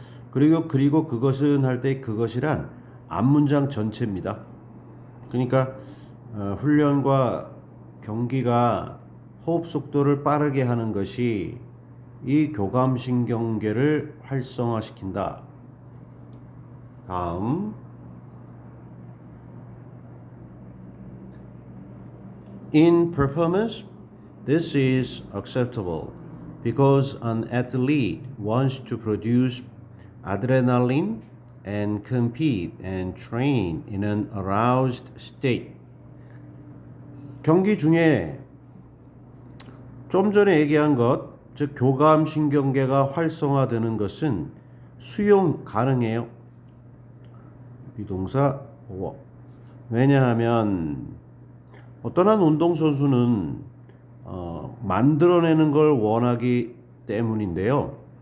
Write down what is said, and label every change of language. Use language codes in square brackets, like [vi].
[ko] 그리고 그것은 할 때 그것이란 앞문장 전체입니다. 그러니까 훈련과 경기가 호흡 속도를 빠르게 하는 것이 이 교감신경계를 활성화시킨다. 다음 [en] In performance, this is acceptable because an athlete wants to produce adrenaline and compete and train in an aroused state. [ko] 경기 중에 좀 전에 얘기한 것, 즉 교감신경계가 활성화되는 것은 수용 가능해요. 비동사 보어. 왜냐하면 어떤 한 운동선수는 만들어내는 걸 원하기 때문인데요.